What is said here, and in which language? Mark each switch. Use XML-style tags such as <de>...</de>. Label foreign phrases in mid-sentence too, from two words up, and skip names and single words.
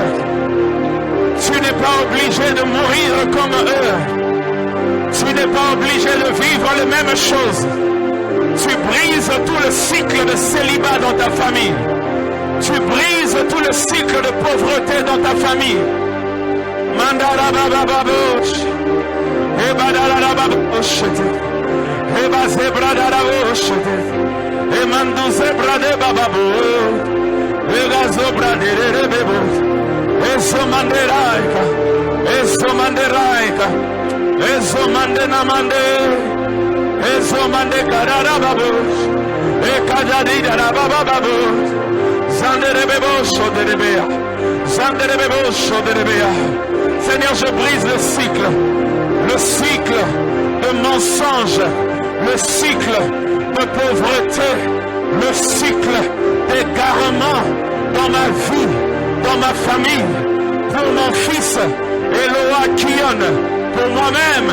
<fr>Tu n'es pas obligé de mourir comme eux. Tu n'es pas obligé de vivre les mêmes choses. Tu brises tout le cycle de célibat dans ta famille. Tu brises tout le cycle de pauvreté dans ta famille. Mandala baba babosh. Ebadala babosh. Ebazebra darabosh. Emandu zebra de bababo. Egazobra de bebo. Eso manderaika. Eso manderaika. Eso mandena mande. Eso mande karara babosh. Ekadadi darababa babosh. Seigneur, je brise le cycle de mensonge, le cycle de pauvreté, le cycle d'égarement dans ma vie, dans ma famille, pour mon fils Eloakion, pour moi-même.</fr>